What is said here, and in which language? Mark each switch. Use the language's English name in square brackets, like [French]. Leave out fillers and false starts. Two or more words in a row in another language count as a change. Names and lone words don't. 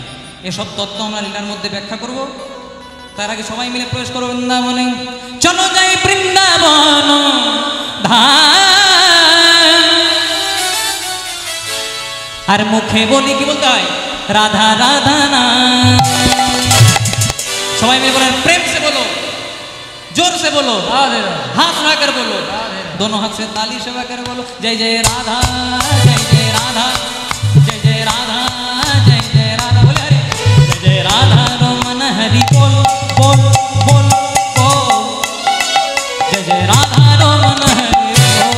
[Bangla] এসব তত্ত্ব আমরা লীলার মধ্যে ব্যাখ্যা করব। তার আগে সবাই মিলে প্রবেশ করবো বৃন্দাবনে। চলো যাই বৃন্দাবন আর মুখে বলি কি বলতে হয়? রাধা রাধা না। সবাই মিলে বলেন, [Hindi] प्रेम से बोलो, जोर से बोलो, राधे राधे, हाथ उठाकर बोलो, राधे राधे। दोनों हाथ से ताली सेवा कर बोलो, जय जय राधा, जय जय राधा, जय जय राधा, जय जय राधा। बोले हरे जय जय राधा रमन हरि बोल बोल बोल बोल, जय जय राधा रमन हरि बोल।